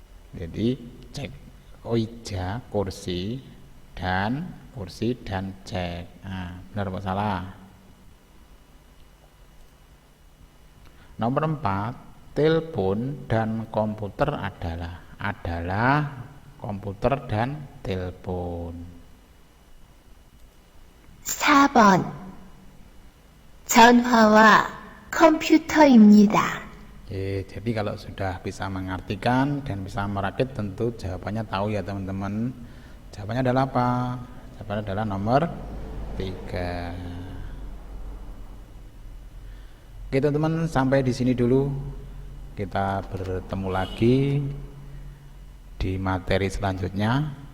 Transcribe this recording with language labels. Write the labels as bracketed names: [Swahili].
[Indonesian] Jadi cek 의자 kursi dan cek. Nah, benar apa salah? Nomor 4, telepon dan komputer adalah komputer dan telepon. [Korean] 4번 전화와 컴퓨터입니다. [Indonesian] Jadi kalau sudah bisa mengartikan dan bisa merakit, tentu jawabannya tahu ya teman-teman. Jawabannya adalah apa? Jawabannya adalah nomor 3. Oke teman-teman, sampai di sini dulu. Kita bertemu lagi di materi selanjutnya.